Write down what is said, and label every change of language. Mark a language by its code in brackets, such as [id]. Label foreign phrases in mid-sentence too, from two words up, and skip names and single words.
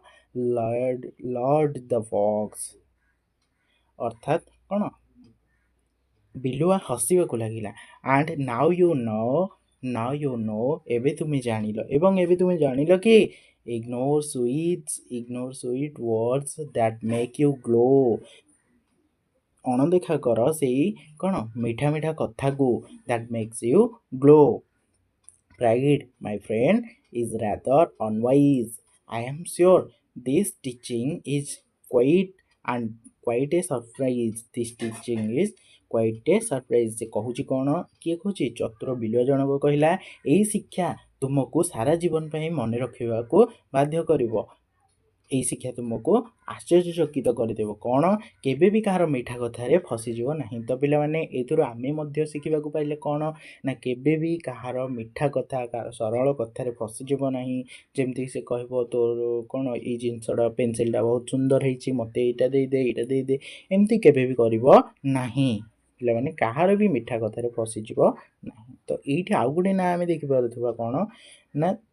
[en] Lord the fox [or] ଅର୍ଥାତ୍ କ'ଣ ବିଲୁଆ ହସିବାକୁ ଲାଗିଲା [en] and now you know [or] ଏବେ ତୁମେ ଜାଣିଲ ଏବଂ ଏବେ ତୁମେ ଜାଣିଲ କି [en] ignore sweet words that make you glow [or] ଅଣଦେଖା କର ସେଇ କ'ଣ ମିଠା ମିଠା କଥାକୁ [en] that makes you glow pride my friend is rather unwise I am sure this teaching is quite a surprise this teaching is quite a surprise [or] ସେ କହୁଛି କ'ଣ କିଏ କହୁଛି ଚତୁର ବିଲୁଆ ଜଣକ କହିଲା ଏଇ ଶିକ୍ଷା ତୁମକୁ ସାରା ଜୀବନ ପାଇଁ ମନେ ରଖିବାକୁ ବାଧ୍ୟ କରିବ ଏଇ ଶିକ୍ଷା ତୁମକୁ ଆଶ୍ଚର୍ଯ୍ୟଚକିତ କରିଦେବ କ'ଣ କେବେ ବି କାହାର ମିଠା କଥାରେ ଫସିଯିବ ନାହିଁ ତ ପିଲାମାନେ ଏଥିରୁ ଆମେ ମଧ୍ୟ ଶିଖିବାକୁ ପାଇଲେ କ'ଣ ନା କେବେ ବି କାହାର ମିଠା କଥା କାହାର ସରଳ କଥାରେ ଫସିଯିବ ନାହିଁ ଯେମିତି ସେ କହିବ ତୋର କ'ଣ ଏଇ ଜିନିଷଟା ପେନସିଲଟା ବହୁତ ସୁନ୍ଦର ହେଇଛି ମୋତେ ଏଇଟା ଦେଇଦେ ଏମିତି କେବେ ବି କରିବ ନାହିଁ ପିଲାମାନେ କାହାର ବି ମିଠା କଥାରେ ଫସିଯିବ ନାହିଁ ତ ଏଇଠି ଆଉ ଗୋଟେ ନାଁ ଆମେ ଦେଖିପାରୁଥିବା କ'ଣ ନା